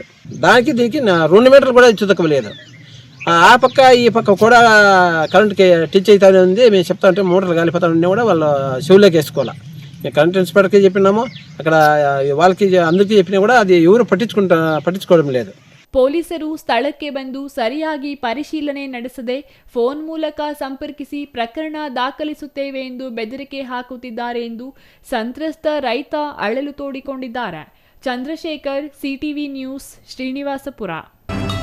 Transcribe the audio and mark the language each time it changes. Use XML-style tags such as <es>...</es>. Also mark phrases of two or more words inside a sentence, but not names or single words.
<te>దానికి దీనికి 2 మీటర్లు కూడా చుతకలేదు. ఆ పక్క ఈ పక్క కూడా కరెంట్కి టిచ్ అవుతానే ఉంది. మేము చెప్తా ఉంటే మోటార్లు కాలిపోతా ఉంటే కూడా వాళ్ళు చెవులోకి వేసుకోవాలి. మేము కరెంట్ ఇన్స్పెక్టర్కి చెప్పినాము, అక్కడ వాళ్ళకి అందరికీ చెప్పినా కూడా అది ఎవరు పట్టించుకోవడం లేదు.</te> <kn>ಪೊಲೀಸರು ಸ್ಥಳಕ್ಕೆ ಬಂದು ಸರಿಯಾಗಿ ಪರಿಶೀಲನೆ ನಡೆಸದೆ ಫೋನ್ ಮೂಲಕ ಸಂಪರ್ಕಿಸಿ ಪ್ರಕರಣ ದಾಖಲಿಸುತ್ತೇವೆ ಎಂದು ಬೆದರಿಕೆ ಹಾಕುತ್ತಿದ್ದಾರೆ ಎಂದು ಸಂತ್ರಸ್ತ ರೈತ ಅಳಲು ತೋಡಿಕೊಂಡಿದ್ದಾರೆ. ಚಂದ್ರಶೇಖರ್, ಸಿಟಿವಿ ನ್ಯೂಸ್, ಶ್ರೀನಿವಾಸಪುರ.</kn>